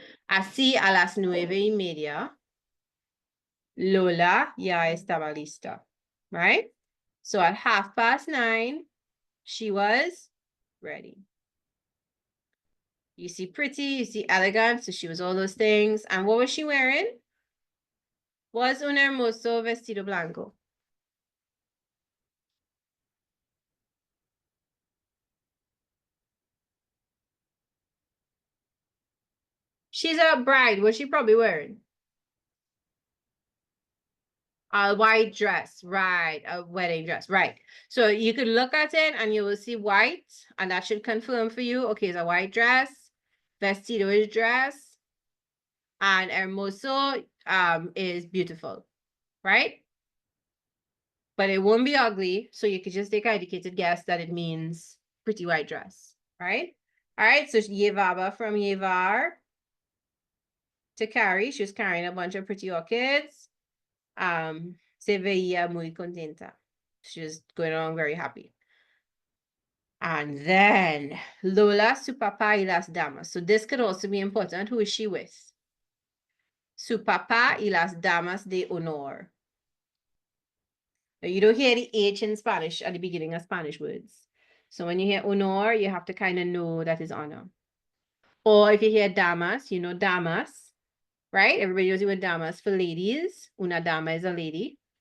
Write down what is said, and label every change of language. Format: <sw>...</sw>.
<es>Así a las 9:30, Lola ya estaba lista,</es> <en>right? So at 9:30, she was ready. You see pretty, you see elegant, so she was all those things. And what was she wearing? Was</en> <es>un hermoso vestido blanco.</es> <en>She's a bride. What's she probably wearing? A white dress, right? A wedding dress, right? So you could look at it and you will see white, and that should confirm for you. Okay, it's a white dress. Vestido is dress, and hermoso is beautiful, right? But it won't be ugly, so you could just take an educated guess that it means pretty white dress, right? All right, so llevaba from llevar to carry. She was carrying a bunch of pretty orchids.</en> <es>Se veía muy contenta.</es> <en>She was going along very happy. And then</en> <es>Lola, su papá y las damas.</es> <en>So this could also be important. Who is she with?</en> <es>Su papá y las damas de honor.</es> <en>Now, you don't hear the H in Spanish at the beginning of Spanish words. So when you hear honor, you have to kind of know that is honor. Or if you hear damas, you know damas, right? Everybody knows the word damas for ladies.</en> <es>Una dama</es> <en>is a lady.</en>